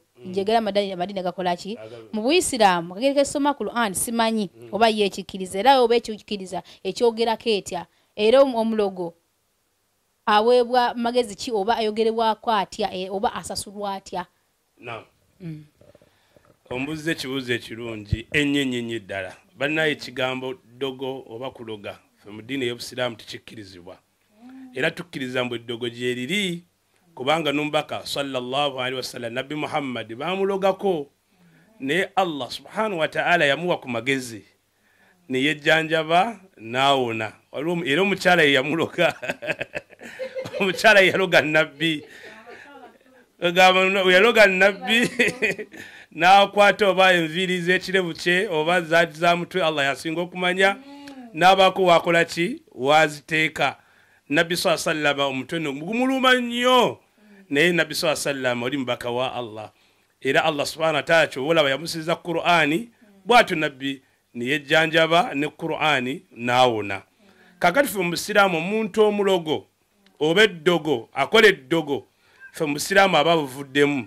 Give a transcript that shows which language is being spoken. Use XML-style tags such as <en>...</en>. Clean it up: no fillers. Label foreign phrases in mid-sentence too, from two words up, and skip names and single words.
<lg>Njegera madini gakola ki mu Buisiraamu kagere soma Qur'an simanyi oba yekikiriza era oba ekikiriza ekyogerako etya era omulogo aweebwa magezi ki oba ayogerebwako atya oba asasulwa atya. Naam. Ombuze ekibuuzo ekirungi ennyenyenye ddala bannaye ekigambo ddogo oba kuloga fe mu ddiini ey'Obusiraamu tekikkirizibwa era tukkiriza mbu eddogo gye liri kubanga numbaka</lg> <ar>sallallahu alaihi wasallam</ar> <lg>Nabi Muhammad bamulogako ne Allah</lg> <ar>subhanahu wa ta'ala</ar> <lg>yamuwa ku magezi ne yejjanjaba naawona era omukyala yamuloga omukyala yaloga nabbi yaloga nabbi n'akwata oba enviiri z'ekirevu kye oba zaati za mutwe Allah yasinga okumanya n'abaako wakola ki waziteeka Nabbi</lg> <ar>sallallahu alaihi wasallam</ar> <lg>omutwe gumuluma nnyo naye Nabbi</lg> <ar>sallallahu alaihi wasallam</ar> <lg>oli mubaka wa Allah era Allah</lg> <ar>subhanahu wa ta'ala</ar> <lg>kyolaba yamusiza Qur'ani bw'atyo Nabbi niyejjanjaba ne Qur'ani naawona. Kakati fe mu Busiraamu omuntu omulogo oba eddogo akola eddogo fe mu Busiraamu aba buvuddemu.</lg>